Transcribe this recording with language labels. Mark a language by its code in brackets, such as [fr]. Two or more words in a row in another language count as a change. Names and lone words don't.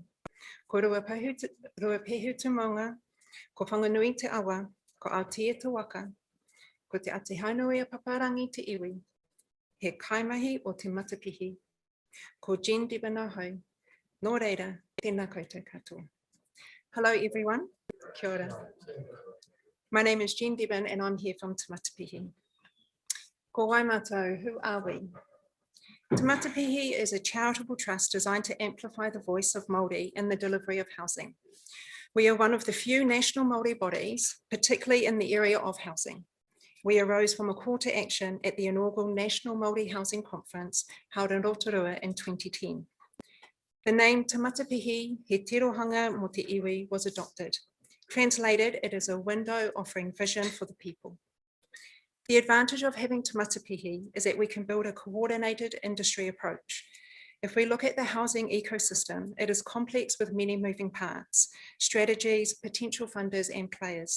[mi] Ko rua pehu te maunga, ko whanganui te awa, ko Aotea te waka, ko te ate haunui a paparangi te iwi, he kaimahi o te Matapihi, ko Jen Deben hau, nō reira, tēnā koutou katoa. [en] Hello everyone, [mi] kia ora. [en] My name is Jen Deben and I'm here from Matapihi. [mi] Ko wai mātou, [en] who are we? Matapihi is a charitable trust designed to amplify the voice of Māori in the delivery of housing. We are one of the few national Māori bodies, particularly in the area of housing. We arose from a call to action at the inaugural National Māori Housing Conference held in Rotorua in 2010. The name [mi] Te Matapihi, he tirohanga mo te iwi, [en] was adopted. Translated, it is a window offering vision for the people. The advantage of having Te Matapihi is that we can build a coordinated industry approach. If we look at the housing ecosystem, it is complex with many moving parts, strategies, potential funders and players.